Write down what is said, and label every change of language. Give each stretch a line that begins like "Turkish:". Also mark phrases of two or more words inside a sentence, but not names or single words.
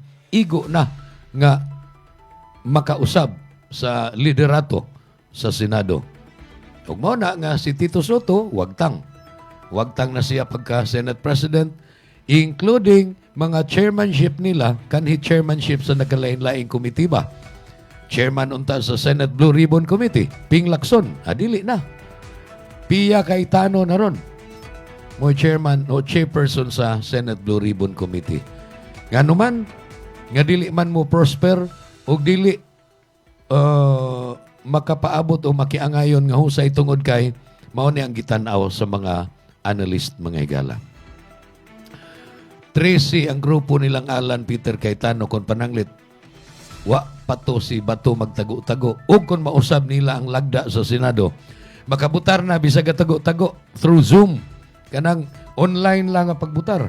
Cebuano: Igo na nga makausab sa liderato sa Senado. Ug mao na nga si Tito Soto, wagtang na siya pagka Senate President, including mga chairmanship nila, kanhi chairmanship sa nagkalain-laing komitiba. Chairman unta sa Senate Blue Ribbon Committee, Ping Lacson, adili na. Pia Cayetano na ron, mo chairman o chairperson sa Senate Blue Ribbon Committee. Nga naman, nga dili man mo prosper o dili makapaabot o makiangayon nga husay tungod kay mao ni ang gitanaw sa mga analyst, mga higala. 13 ang grupo nilang Alan Peter Cayetano kon pananglit wa pato si Bato magtago-tago ug kon mausab nila ang lagda sa Senado makabutar na bisag tago-tago through Zoom, kanang online lang ang pagbutar.